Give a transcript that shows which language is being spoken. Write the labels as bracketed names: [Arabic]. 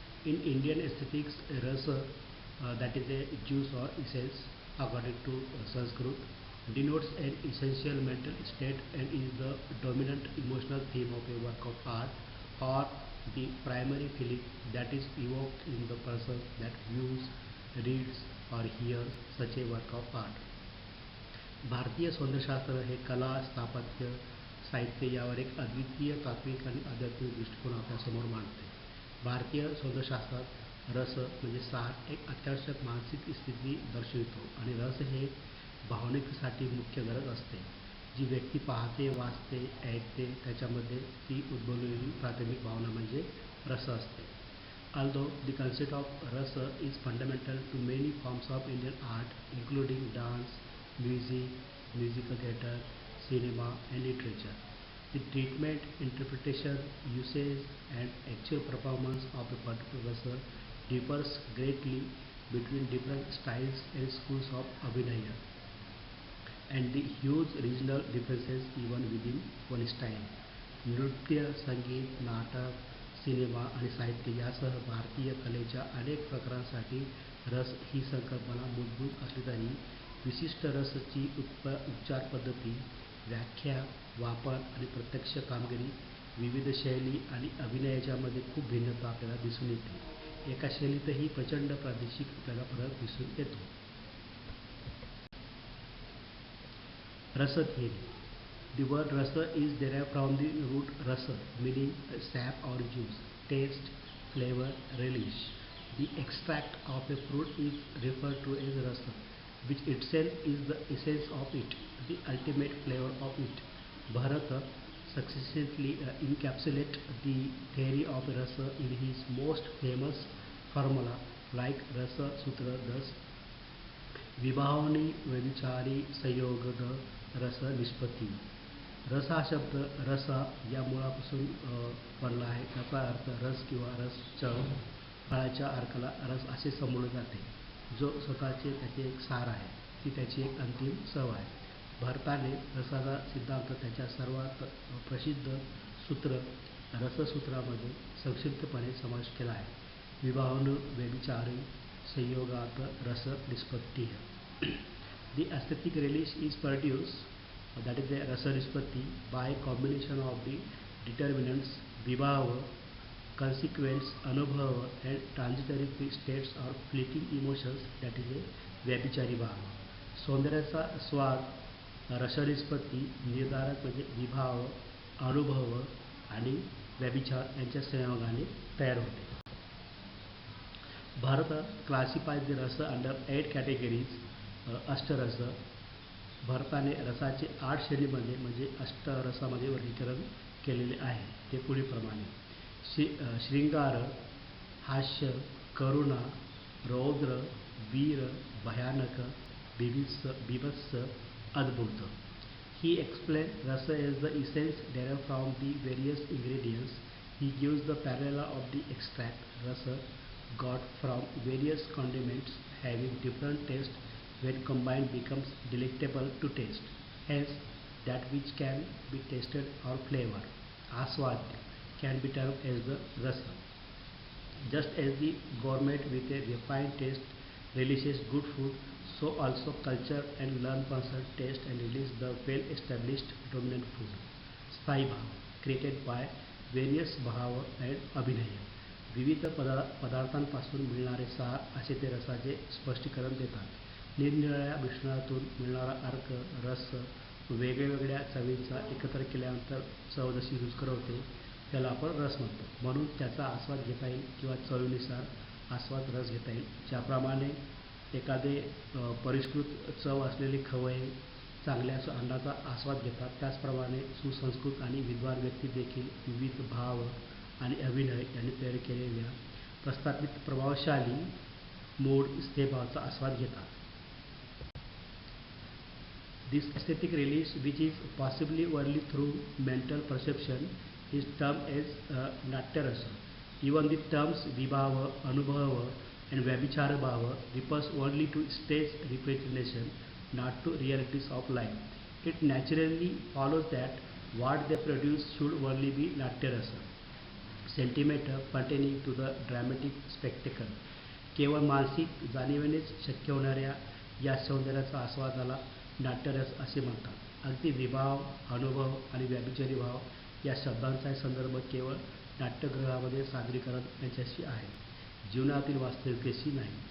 [English] In Indian aesthetics, rasa, that is a juice or essence according to Sanskrit, denotes an essential mental state and is the dominant emotional theme of a work of art or the primary feeling that is evoked in the person that views, reads or hears such a work of art. [Marathi] भारतीय सौंदर्यशास्त्र हे कला, स्थापत्य, साहित्य यावर एक अद्वितीय तात्विक आणि आध्यात्मिक दृष्टिकोन आपल्यासमोर मांडते. भारतीय सौंदर्यशास्त्रात रस म्हणजे सार एक अत्यावश्यक मानसिक स्थिती दर्शवितो आणि रस हे भावनिकसाठी मुख्य गरज असते. जी व्यक्ती पाहते, वाचते, ऐकते त्याच्यामध्ये ती उद्भवलेली प्राथमिक भावना म्हणजे रस असते. [English] Although the concept of rasa is fundamental to many forms of Indian art, including dance, music, musical theatre, cinema, and literature, the treatment, interpretation, usage, and actual performance of a particular rasa differs greatly between different styles and schools of Abhinaya, and the huge regional differences even within one style. [Marathi] नृत्य, संगीत, नाटक, cinema आणि साहित्य यासह भारतीय कलेच्या अनेक प्रकारांसाठी रस ही संकल्पना मूलभूत असली तरी विशिष्ट रसची उपचार पद्धती, व्याख्या, वापर आणि प्रत्यक्ष कामगिरी, विविध शैली आणि अभिनयाच्यामध्ये खूप भिन्नता आपल्याला दिसून येते. एका शैलीतही प्रचंड प्रादेशिक आपल्याला फरक दिसून येतो. [English] Rasa theory. The word rasa is derived from the root rasa, meaning sap or juice, taste, flavor, relish. The extract of a fruit is referred to as rasa, which itself is the essence of it, the ultimate flavor of it. Bharata successfully encapsulates the theory of rasa in his most famous formula, like Rasa Sutra thus: [Sanskrit] विभावनी व्यभिचारी संयोगद रस निष्पत्ती. [Marathi] रस हा शब्द रसा या मुळापासून पडला आहे. त्याचा अर्थ रस किंवा रस चव. फळाच्या अर्काला रस असे संबोधले जाते, जो स्वतःचे त्याचे एक सार आहे, ती त्याची एक अंतिम चव आहे. भारताने रसाचा सिद्धांत त्याच्या सर्वात प्रसिद्ध सूत्र रससूत्रामध्ये संक्षिप्तपणे समाविष्ट केला आहे. [Sanskrit] विभावन व्यभिचारी संयोगात रस निष्पत्ती. [English] The aesthetic relish is produced, that is the rasa nispatti, by combination of the determinants vibhava, consequence, anubhava, and transitory states or fleeting emotions, that is a व्यभिचारी भाव. [Marathi] सौंदर्याचा स्वाद रसनिष्पत्ती निर्धारक म्हणजे विभाव, अनुभव आणि व्यभिचार यांच्या संयोगाने तयार होते. [English] Bharata classifies the rasa under 8 categories. अष्टरस. [Marathi] भारताने रसाचे 8 श्रेणीमध्ये म्हणजे अष्टरसामध्ये वर्गीकरण केलेले आहे. ते पुढीलप्रमाणे: श्रृंगार, हास्य, करुणा, रौद्र, वीर, भयानक, बीभत्स, अद्भुत. [English] He explains rasa as the essence derived from the various ingredients. He gives the parallel of the extract rasa got from various condiments having different taste when combined becomes delectable to taste. Hence, that which can be tasted or flavor, aswadya, can be termed as the rasa. Just as the gourmet with a refined taste relishes good food, so also culture and learned person taste and relish the well-established dominant food. Sthai bhav, created by various bhava and abhinaya. [Marathi] विविध पदार्थांपासून मिळणारे सार असे ते रसाचे स्पष्टीकरण देतात. निरनिराळ्या मिश्रणातून मिळणारा अर्क, रस वेगवेगळ्या चवींचा एकत्र केल्यानंतर चव जशी रुचकर होते त्याला आपण रस म्हणतो. म्हणून त्याचा आस्वाद घेता येईल किंवा चवीनुसार आस्वाद रस घेता येईल. ज्याप्रमाणे एखादे परिष्कृत चव असलेले खवय्ये चांगल्या अन्नाचा आस्वाद घेतात, त्याचप्रमाणे सुसंस्कृत आणि विद्वान व्यक्ती देखील विविध भाव आणि अभिनय यांनी तयार केलेल्या प्रस्थापित प्रभावशाली मूळ स्थैर्यभावाचा आस्वाद घेतात. [English] This aesthetic release, which is possibly only through mental perception, is termed as Natyarasa. Even the terms Vibhava, Anubhava, and Vyabhichara Bhava refers only to stage representation, not to realities of life. It naturally follows that what they produce should only be Natyarasa, sentiment pertaining to the dramatic spectacle. [Marathi] केवळ मानसिक जाणीवेनेच शक्य होणाऱ्या या सौंदर्याचा आस्वादाला नाट्यरस असे म्हणतात. अगदी विभाव, अनुभव आणि व्याभिचारी भाव या शब्दांचा संदर्भ केवळ नाट्यगृहामध्ये सादरीकरण यांच्याशी आहे, जीवनातील वास्तविकतेशी नाही.